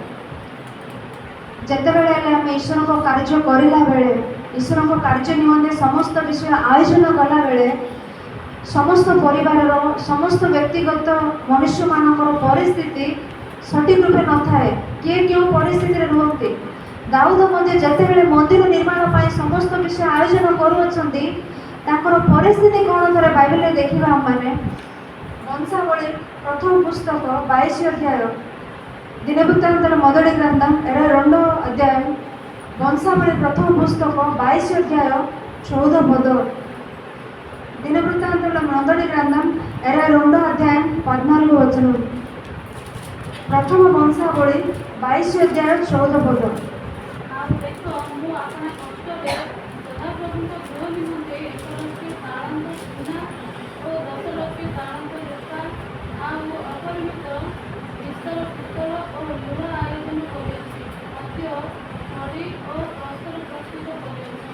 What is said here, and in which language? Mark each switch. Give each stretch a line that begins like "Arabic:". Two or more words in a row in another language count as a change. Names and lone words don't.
Odia: ଯେତେବେଳେ ହେଲେ ଆମେ ଈଶ୍ୱରଙ୍କ କାର୍ଯ୍ୟ କରିଲା ବେଳେ, ଈଶ୍ୱରଙ୍କ କାର୍ଯ୍ୟ ନିମନ୍ତେ ସମସ୍ତ ବିଷୟ ଆୟୋଜନ କଲାବେଳେ ସମସ୍ତ ପରିବାରର ସମସ୍ତ ବ୍ୟକ୍ତିଗତ ମନୁଷ୍ୟମାନଙ୍କର ପରିସ୍ଥିତି ସଠିକ୍ ରୂପେ ନଥାଏ, କିଏ କେଉଁ ପରିସ୍ଥିତିରେ ରୁହନ୍ତି। ଦାଉଦ ମଧ୍ୟ ଯେତେବେଳେ ମନ୍ଦିର ନିର୍ମାଣ ପାଇଁ ସମସ୍ତ ବିଷୟ ଆୟୋଜନ କରୁଅଛନ୍ତି, ତାଙ୍କର ପରିସ୍ଥିତି କ'ଣ ଥରେ ବାଇବେଲରେ ଦେଖିବା ଆମମାନେ। ବଂଶାବଳୀ ପ୍ରଥମ ପୁସ୍ତକ 22 ଅଧ୍ୟାୟ,
Telugu: దినవృత్తాంతాల మొదటి గ్రంథం 22వ అధ్యాయం,
Odia: ବଂଶାବଳୀ ପ୍ରଥମ ପୁସ୍ତକ 22 ଅଧ୍ୟାୟ 14 ପଦ,
Telugu: దినవృత్తాంతాల మొదటి గ్రంథం 22వ అధ్యాయం 14 వచనం,
Odia: ପ୍ରଥମ ବଂଶାବଳୀ 22 ଅଧ୍ୟାୟ 14 ପଦ। ଆଉ ଦେଖ, ମୁଁ ଆପଣା କଷ୍ଟରେ ସଦାପ୍ରଭୁଙ୍କ ଗୃହ ନିମନ୍ତେ 1,00,000 ତାଳନ୍ତ ସୁନା ଓ 10,00,000 ତାଳନ୍ତ ରୂପା ଆଉ ଅପରିମିତ ବିସ୍ତର ପିତ୍ତଳ ଓ ଲୁହ ଆୟୋଜନ କରିଅଛି, ମଧ୍ୟ ଖଡ଼ି ଓ ବସ୍ତ୍ର ପ୍ରସ୍ତୁତ କରିଅଛି।